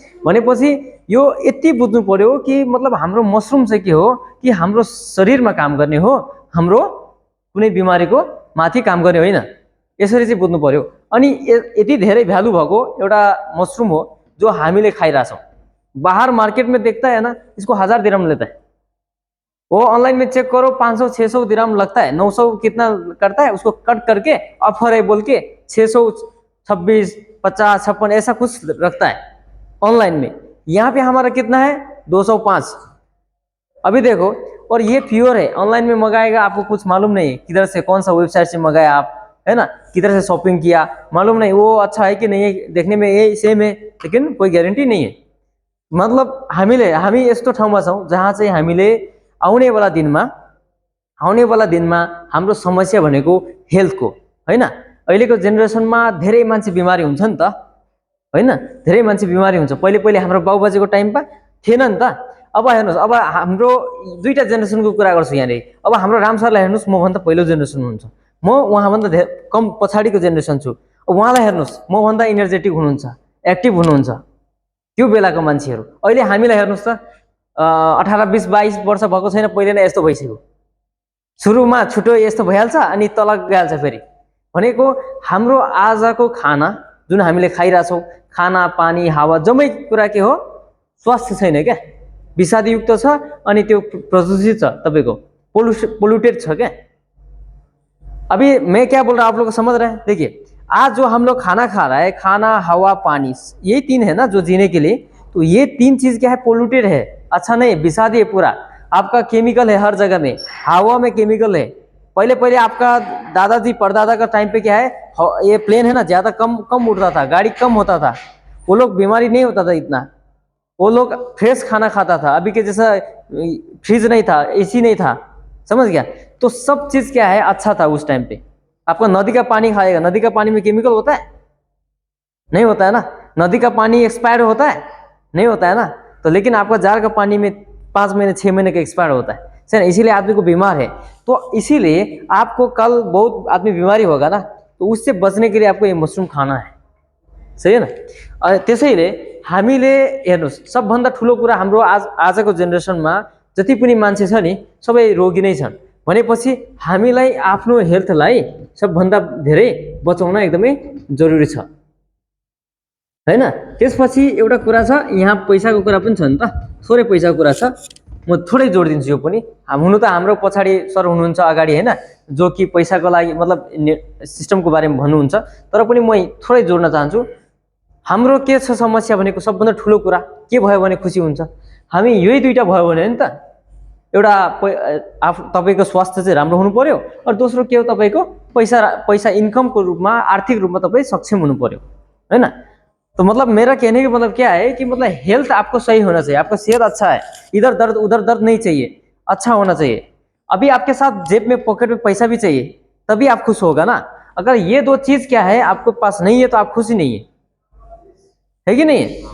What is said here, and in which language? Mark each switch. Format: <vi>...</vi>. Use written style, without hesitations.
<ne>भनेपछि यो यति बुझ्नु पर्यो कि मतलब हाम्रो मसरुम चाहिँ के हो कि हाम्रो शरीरमा काम गर्ने हो, हाम्रो कुनै बिमारीको माथि काम गर्ने होइन। यसरी चाहिँ बुझ्नु पर्यो। अनि यति धेरै भ्यालु भएको एउटा मसरुम हो जो हामीले खाइरहेछौँ।</ne> <hi>बाहर मार्केट में देखता है ना, इसको 1000 दिरहम लेता है, वो ऑनलाइन में चेक करो 500-600 दिरहम लगता है, 900 कितना करता है, उसको कट करके ऑफर है बोल के 626, 50, 56 ऐसा कुछ रखता है ऑनलाइन में। यहाँ पे हमारा कितना है 205। अभी देखो, और ये प्योर है, ऑनलाइन में मंगाएगा आपको कुछ मालूम नहीं है किधर से, कौन सा वेबसाइट से मंगाया आप, है ना, किधर से शॉपिंग किया मालूम नहीं, वो अच्छा है कि नहीं है, देखने में ये सेम है लेकिन कोई गारंटी नहीं है।</hi> <ne>मतलब हामी यस्तो ठाउँमा छौँ जहाँ चाहिँ हामीले आउनेवाला दिनमा हाम्रो समस्या भनेको हेल्थको हैन। अहिलेको जेनेरेसनमा धेरै मान्छे बिमारी हुन्छ नि त हैन, धेरै मान्छे बिमारी हुन्छ। पहिले हाम्रो बाबुबाजेको टाइममा थिएन नि त। अब हेर्नुहोस्, अब हाम्रो दुईटा जेनेरेसनको कुरा गर्छु यहाँनिर। अब हाम्रो राम सरलाई हेर्नुहोस्, मभन्दा पहिलो जेनेरेसन हुनुहुन्छ, म उहाँभन्दा धेरै कम पछाडिको जेनेरेसन छु। उहाँलाई हेर्नुहोस्, मभन्दा इनर्जेटिक हुनुहुन्छ, एक्टिभ हुनुहुन्छ त्यो बेलाको मान्छेहरू। अहिले हामीलाई हेर्नुहोस् त, 18, 20, 22 वर्ष भएको छैन, पहिले नै यस्तो भइसक्यो। सुरुमा छुटो यस्तो भइहाल्छ अनि तल गइहाल्छ फेरि। भनेको हाम्रो आजको खाना जुन हामीले खाइरहेछौँ, खाना पानी हावा जम्मै कुरा के हो, स्वास्थ्य छैन क्या, विषादयुक्त छ अनि त्यो प्रदूषित छ, तपाईँको पोल्यूटेड छ क्या।</ne> <hi>अभी मैं क्या बोल रहा हूँ आप लोग को समझ रहे हैं? देखिए, आज जो हम लोग खाना खा रहा है, खाना हवा पानी, ये तीन है ना जो जीने के लिए, तो ये तीन चीज क्या है, पोल्यूटेड है, अच्छा नहीं, विषादी है पूरा। आपका केमिकल है हर जगह में, हवा में केमिकल है। पहले आपका दादाजी परदादा का टाइम पे क्या है, ये प्लेन है ना, ज्यादा कम उड़ता था, गाड़ी कम होता था, वो लोग बीमारी नहीं होता था इतना, वो लोग फ्रेश खाना खाता था। अभी के जैसा फ्रिज नहीं था, एसी नहीं था, समझ गया? तो सब चीज क्या है अच्छा था उस टाइम पे। आपका नदी का पानी खाएगा, नदी का पानी में केमिकल होता है? नहीं होता है ना। नदी का पानी एक्सपायर होता है? नहीं होता है ना। तो लेकिन आपका जार का पानी में 5 महीने 6 महीने का एक्सपायर होता है, सर, इसीलिए आदमी को बीमार है। तो इसीलिए आपको कल बहुत आदमी बीमारी होगा ना, तो उससे बचने के लिए आपको ये मशरूम खाना है, सही है ना।</hi> <ne>त्यसैले हामीले हेर्नुहोस्, सबभन्दा ठुलो कुरा हाम्रो आजको जेनेरेसनमा जति पनि मान्छे छ नि सबै रोगी नै छन्। भनेपछि हामीलाई आफ्नो हेल्थलाई सबभन्दा धेरै बचाउन एकदमै जरुरी छ हैन। त्यसपछि एउटा कुरा छ, यहाँ पैसाको कुरा पनि छ नि त, थोरै पैसाको कुरा छ, म थोरै जोडिदिन्छु यो पनि। हुनु त हाम्रो पछाडि सर हुनुहुन्छ अगाडि हैन, जो कि पैसाको लागि मतलब सिस्टमको बारेमा भन्नुहुन्छ, तर पनि म थोरै जोड्न चाहन्छु। हाम्रो के छ समस्या भनेको सबभन्दा ठुलो कुरा के भयो भने खुसी हुन्छ, हामी यही दुईटा भयो भने नि त, एउटा तपाईको स्वास्थ्य चाहिँ राम्रो हुनु पर्यो, और दोस्रो के हो, तपाईको पैसा इन्कमको रूपमा आर्थिक रूपमा तपाईँ सक्षम हुनु पर्यो हैन।</ne> <hi>तो मतलब मेरा कहने का मतलब क्या है कि मतलब हेल्थ आपको सही होना चाहिए, आपका सेहत अच्छा है, इधर दर्द उधर दर्द नहीं चाहिए, अच्छा होना चाहिए। अभी आपके साथ जेब में पॉकेट में पैसा भी चाहिए, तभी आप खुश होगा ना। अगर ये दो चीज क्या है आपके पास नहीं है तो आप खुश ही नहीं है कि नहीं?</hi>